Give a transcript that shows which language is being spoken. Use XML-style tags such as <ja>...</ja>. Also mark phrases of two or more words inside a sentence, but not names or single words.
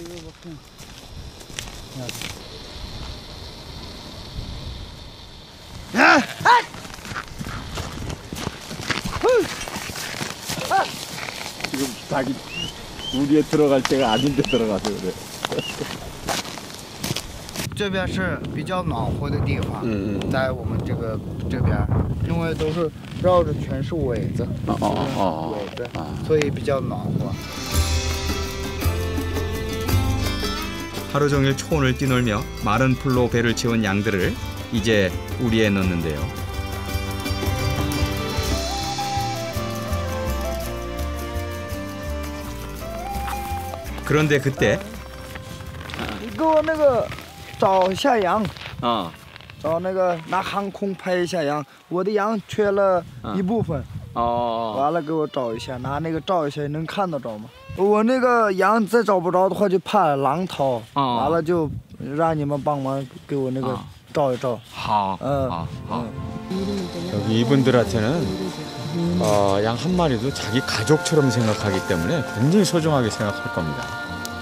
<ko>지금 자기 우리에 들어갈 때가 아닌데 들어가서 그래.</ko> <zh>这边是比较暖和的地方，在我们这边，因为都是绕着全是苇子，苇子，所以比较暖和。</zh> <ko>하루 종일 초원을 뛰놀며 마른 풀로 배를 채운 양들을 이제 우리에 넣는데요. 그런데 그때</ko> <zh>给我那个找一下羊，啊，找那个拿航空拍一下羊，我的羊缺了一部分，哦，完了给我找一下，拿那个照一下，能看得着吗？我那个羊再找不着的话，就怕狼掏，完了就让你们帮忙给我那个照一照。好，好。</zh> <ko>여기 이분들한테는 양 한 마리도 자기 가족처럼 생각하기 때문에 굉장히 소중하게 생각할 겁니다.</ko>